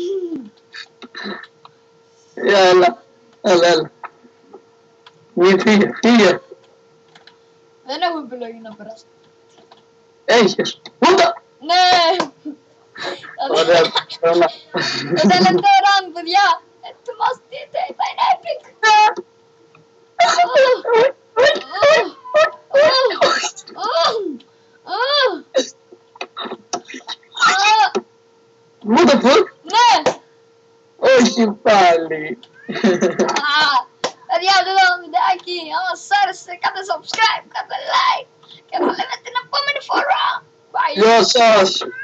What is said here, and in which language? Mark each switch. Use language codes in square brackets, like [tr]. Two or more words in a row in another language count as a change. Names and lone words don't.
[el] Έλα. Μη φύγε. Δεν έχουμε επιλογή να περάσουμε. Έχεις. Ούτα. Ναι! Ωραία. Το τελευταίο round παιδιά. Ετοιμαστείτε, θα είναι epic. [en] What the fuck? [el] Ναι! Όχι πάλι. Παιδιά, αυτό το βιντεάκι, άμα σας άρεσε, κάντε subscribe, κάντε like και θα λέμε την επόμενη φορά. Bye! Γεια σας.